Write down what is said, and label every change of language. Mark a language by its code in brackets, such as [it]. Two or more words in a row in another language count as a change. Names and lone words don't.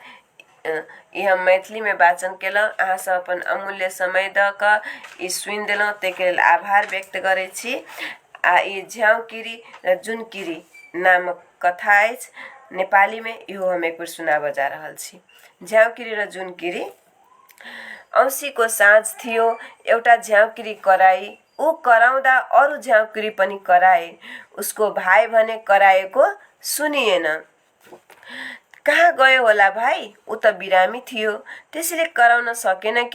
[mai] ई हम मैथिली में वाचन केलहुँ। अहाँ सब अपन अमूल्य समय द क ई सुनि देलहुँ ताहिके लेल आभार व्यक्त करै छी। आ ई झ्याउँकीरी र जुनकीरी नामक कथा अछि नेपाली में, इहो हम एक बेर सुनाब जा रहल छी। [ne] झ्याउँकीरी र जुनकीरी। औँसीको साँझ थियो, एउटा झ्याउँकीरी कराई। ऊ कराउँदा अरू झ्याउँकीरी पनि कराए। उसको भाइ भने कराएको सुनिएन। कहाँ गयो होला भाइ? ऊ त बिरामी थियो, त्यसैले कराउन सकेन कि?